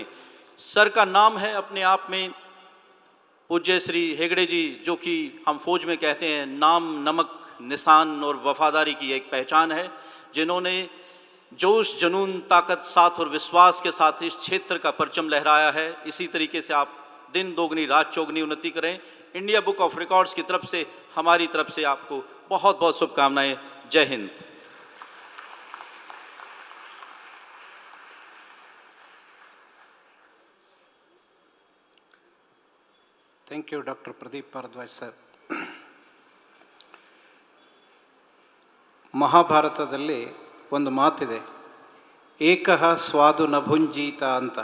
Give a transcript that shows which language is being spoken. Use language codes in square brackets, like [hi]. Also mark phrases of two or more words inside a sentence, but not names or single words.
[hi] सर का नाम है अपने आप में पूज्य श्री हेगड़े जी, जो कि हम फौज में कहते हैं नाम, नमक, निशान और वफादारी की एक पहचान है, जिन्होंने जोश, जुनून, ताकत, साथ और विश्वास के साथ इस क्षेत्र का परचम लहराया है. इसी तरीके से आप दिन दोगुनी रात चौगुनी उन्नति करें. इंडिया बुक ऑफ रिकॉर्ड्स की तरफ से, हमारी तरफ से आपको बहुत बहुत शुभकामनाएं. जय हिंद. [en] thank you doctor Pradeep Bhardwaj sir. [kn] ಮಹಾಭಾರತದಲ್ಲಿ ಒಂದು ಮಾತಿದೆ, [sa] एकः स्वादु न भुञ्जीत [kn] ಅಂತ.